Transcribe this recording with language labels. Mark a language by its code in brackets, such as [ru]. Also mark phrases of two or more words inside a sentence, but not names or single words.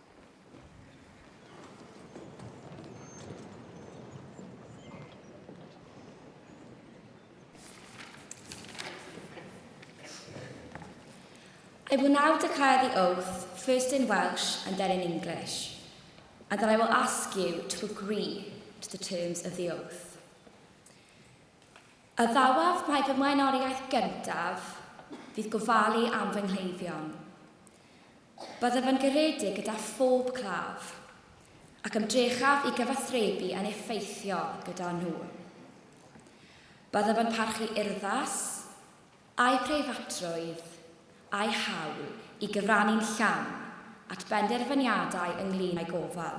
[en] I will now declare the oath, first in Welsh and then in English, and then I will ask you to agree to the terms of the oath. [cy] Y ddawaf mae fy mlaenoriaeth gyntaf fydd gofalu am fy nghleifion. Byddaf yn garedig gyda phob claf ac ymdrechaf i gyfathrebu yn effeithiol gyda nhw. Byddaf yn parchu urddas a'i preifatrwydd a'i hawl i gyfrannu'n llawn at benderfyniadau ynglŷn â'i gofal.